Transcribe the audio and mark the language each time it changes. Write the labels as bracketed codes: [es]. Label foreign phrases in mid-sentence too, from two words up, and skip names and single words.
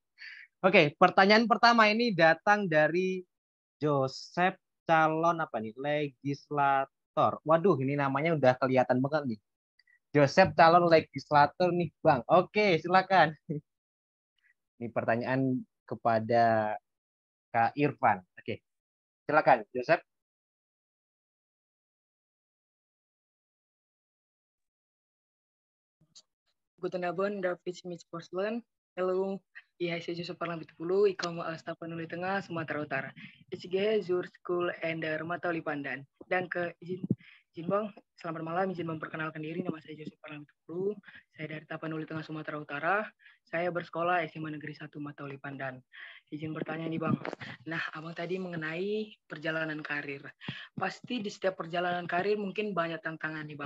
[id] Oke, pertanyaan pertama ini datang dari Joseph, calon apa nih? Legislator. Waduh, ini namanya udah kelihatan banget nih. Joseph, calon legislator nih, Bang. Oke, silakan. Ini pertanyaan kepada Kak Irfan. Oke, silakan, Joseph. [de] Guten Abend, David Smith Porcelain. Hello, ich heiße Joseph Parlambitupulu, ich komme aus Tapanuli Tengah, Sumatera Utara. Ich gehe zur School in der Matauli Pandan. Danke, [id] izin Bang, selamat malam, izin memperkenalkan diri, nama saya Joseph Parlambitupulu, saya dari Tapanuli Tengah, Sumatera Utara. Saya bersekolah SMA Negeri 1 Matauli Pandan. Izin bertanya nih Bang, nah Abang tadi mengenai perjalanan karir. Pasti di setiap perjalanan karir mungkin banyak tantangan nih Bang.